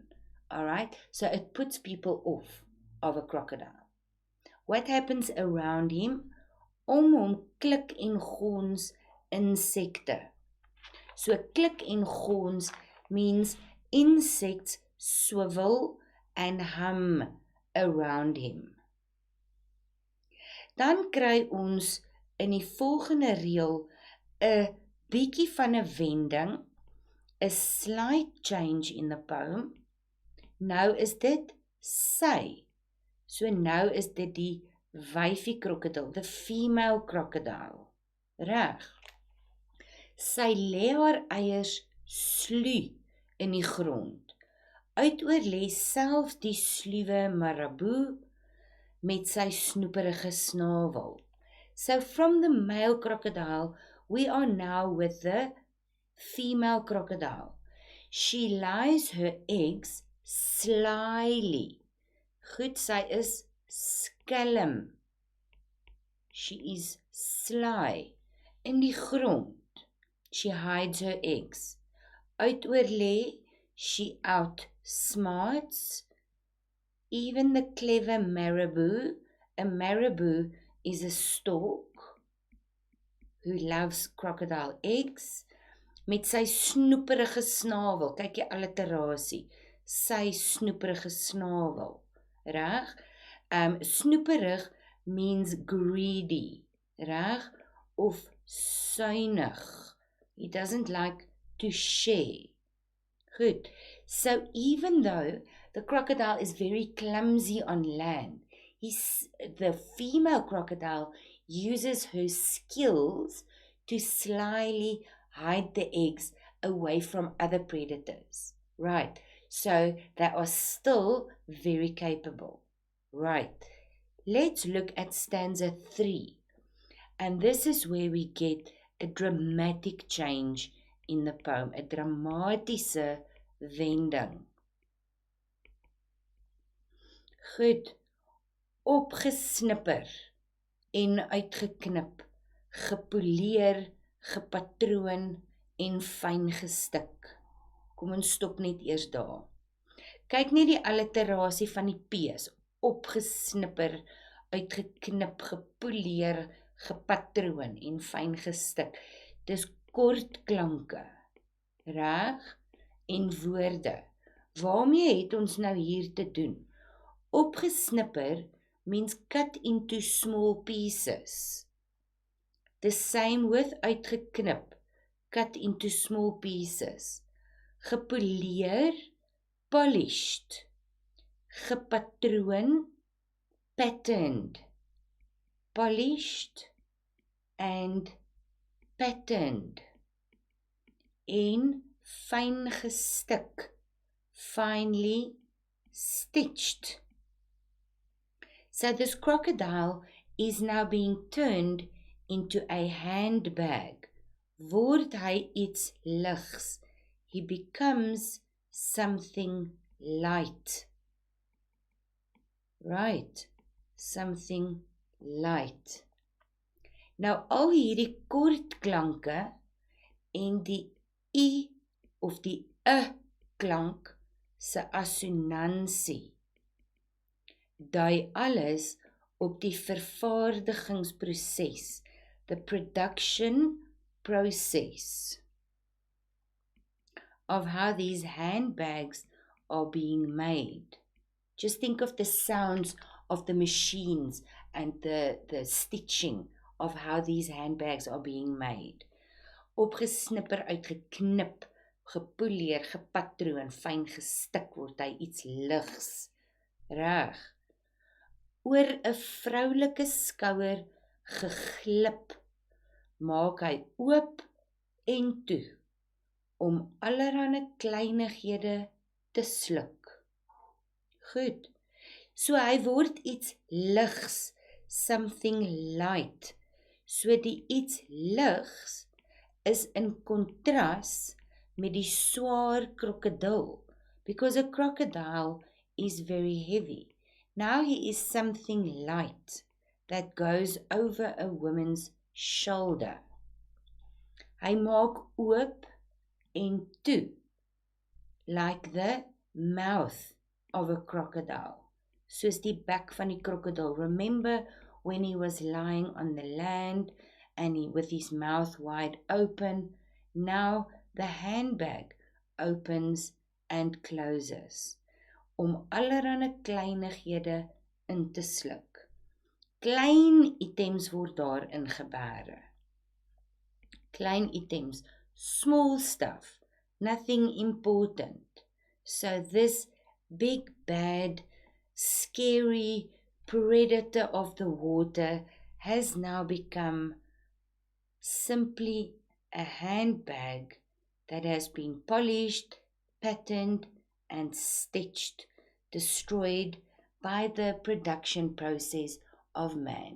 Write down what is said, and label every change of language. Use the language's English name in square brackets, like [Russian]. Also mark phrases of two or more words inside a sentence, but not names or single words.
[English] Alright? So it puts people off of a crocodile. What happens around him? [Afrikaans] Om hom klik en gons insekte. [English] So [Afrikaans] klik en gons [English] means insects swivel and hum around him. [Afrikaans] Dan kry ons in die volgende reël 'n bietjie van 'n wending, [English] a slight change in the poem. [Afrikaans] Nou is dit sy. So nou is dit die wyfie krokodil, [English] the female crocodile. [Afrikaans] Reg. Sy lê haar eiers sluw in die grond. Uitoor lê selfs die sluwe marabou met sy snoeperige snavel. [English] So from the male crocodile, we are now with the female crocodile. She lays her eggs slyly. [Afrikaans] Goed, sy is skelm. [English] She is sly. [Afrikaans] In die grond. [English] She hides her eggs. [Afrikaans] Uitoor lê, [English] she outsmarts even the clever marabou. A marabou is a stork who loves crocodile eggs. [Afrikaans] Met sy snoeperige snavel, kyk jy alliterasie, sy snoeperige snavel, reg? [English] Snoeperig means greedy, reg? [Afrikaans] Of suinig. [English] He doesn't like to share. Good. So even though the crocodile is very clumsy on land, the female crocodile uses her skills to slyly hide the eggs away from other predators. Right. So they are still very capable. Right. Let's look at stanza 3. And this is where we get a dramatic change in the poem, [Afrikaans] 'n dramatiese wending. Goed, opgesnipper en uitgeknip, gepoleer, gepatroon en fyn gestik. Kom ons stop net eers daar. Kyk net die alliterasie van die P's, opgesnipper, uitgeknip, gepoleer, gepatroon en fyn gestik. Dis kort klanke, reg? En woorde. Waarmee het ons nou hier te doen? [English] Opgesnipper means cut into small pieces. The same with uitgeknip, cut into small pieces. Gepoleer, polished. Gepatroon, patterned. Polished and patterned. [Afrikaans] En fyn gestik, [English] finely stitched. So this crocodile is now being turned into a handbag. [Afrikaans] Word hy iets ligs, [English] he becomes something light. Right, something light. [Afrikaans] Nou al hierdie kort klanke en die I of die klank se assonansie dui alles op die vervaardigingsproses, [English] the production process of how these handbags are being made. Just think of the sounds of the machines and the stitching of how these handbags are being made. [Afrikaans] Opgesnipper, uitgeknip, gepoleer, gepatroon, fyn gestik word hy iets ligs. Reg. Oor 'n vroulike skouer geglip, maak hy oop en toe, om allerhande kleinighede te sluk. Goed, so hy word iets ligs, [English] something light. [Afrikaans] So die iets ligs is in kontras met die swaar krokodil, [English] because a crocodile is very heavy. Now he is something light that goes over a woman's shoulder. [Afrikaans] Hy maak oop en toe, [English] like the mouth of a crocodile, [Afrikaans] soos die bek van die krokodil. [English] Remember when he was lying on the land and with his mouth wide open? Now the handbag opens and closes, [Afrikaans] om allerhande kleinighede in te sluk. Klein items word daarin gebêre. Klein items, [English] small stuff, nothing important. So this big, bad, scary predator of the water has now become simply a handbag that has been polished, patterned, and stitched, destroyed by the production process of man.